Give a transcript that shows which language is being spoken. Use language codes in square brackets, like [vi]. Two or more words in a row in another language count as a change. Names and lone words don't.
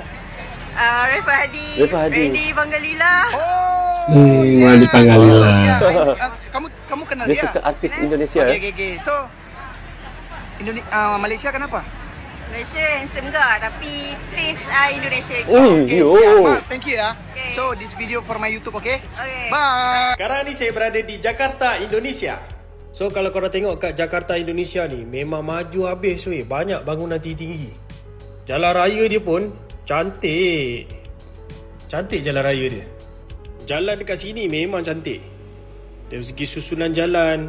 [ms] Rafa Hadi. Randy Pangalila. Oh. Randy Pangalila. Kamu kenal Dia dia? suka artis Indonesia. [en] Okay. So, [ms] Malaysia kenapa? Malaysia handsome ke? Tapi taste Indonesia. Okay, siap. [en] Thank you ya. Okay. So, this video for my YouTube, okay? Okay. Bye. [ms] Sekarang ni saya berada di Jakarta, Indonesia. So kalau korang tengok kat Jakarta, Indonesia ni memang maju habis weh. Banyak bangunan tinggi-tinggi. Jalan raya dia pun cantik. Cantik jalan raya dia. Jalan dekat sini memang cantik. Dari segi susunan jalan.